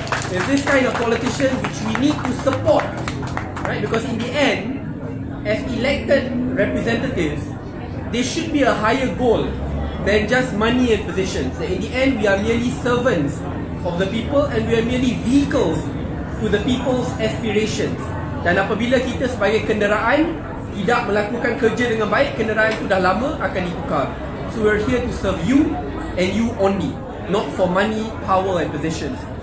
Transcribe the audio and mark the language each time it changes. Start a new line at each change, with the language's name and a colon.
English: There's this kind of politician which we need to support, right? Because in the end, as elected representatives, there should be a higher goal than just money and positions. In the end, we are merely servants of the people and we are merely vehicles to the people's aspirations.
Malay: Dan apabila kita sebagai kenderaan tidak melakukan kerja dengan baik, kenderaan itu dah lama akan ditukar.
English: So we're here to serve you and you only, not for money, power and positions.